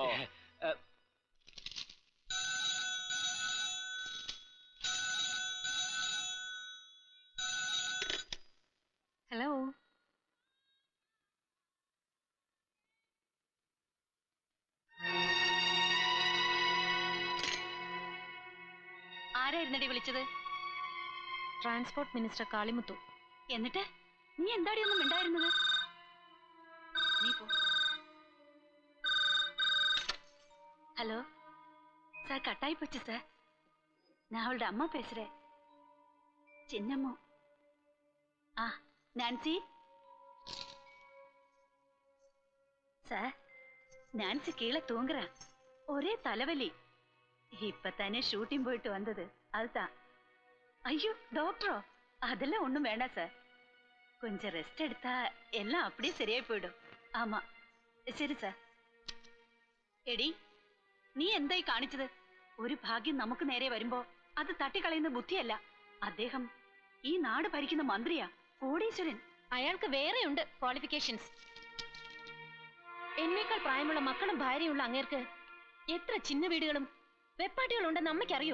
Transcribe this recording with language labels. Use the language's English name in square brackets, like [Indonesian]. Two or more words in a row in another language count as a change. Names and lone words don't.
[Malayalam] ഹലോ, ആരായിരുന്നടി വിളിച്ചത്? ട്രാൻസ്പോർട്ട് മിനിസ്റ്റർ കാളിമുത്തു. എന്നിട്ട് നീ എന്താടി ഒന്നും മിണ്ടായിരുന്നത്? നീ പോ. ഹലോ സാർ, [Tamil] கட்டாயி போச்சு சார். நான் அவளோட அம்மா பேசுறேன், சின்னம்மா. നാൻസി சார் நான்சி கீழே தூங்குறா. ஒரே தலைவலி. இப்பதானே ஷூட்டிங் போயிட்டு வந்தது. அதுதான். ஐயோ டாக்டரோ, அதெல்லாம் ஒண்ணும் வேண்டாம் சார். கொஞ்சம் ரெஸ்ட் எடுத்தா எல்லாம் அப்படியே சரியாയി போயிடும். [Malayalam] ആമാ ശരി സാർ. എടി, നീ എന്തായി കാണിച്ചത്? ഒരു ഭാഗ്യം നമുക്ക് നേരെ വരുമ്പോ അത് തട്ടിക്കളയുന്ന ബുദ്ധിയല്ല. അദ്ദേഹം ഈ നാട് ഭരിക്കുന്ന മന്ത്രിയാ, കോടീശ്വരൻ. അയാൾക്ക് വേറെയുണ്ട് ക്വാളിഫിക്കേഷൻസ്. എന്നേക്കാൾ പ്രായമുള്ള മക്കളും ഭാര്യയുള്ള അങ്ങേർക്ക് എത്ര ചിന്ന വീടുകളും വെപ്പാട്ടികളും ഉണ്ടെന്ന് അമ്മയ്ക്കറിയോ?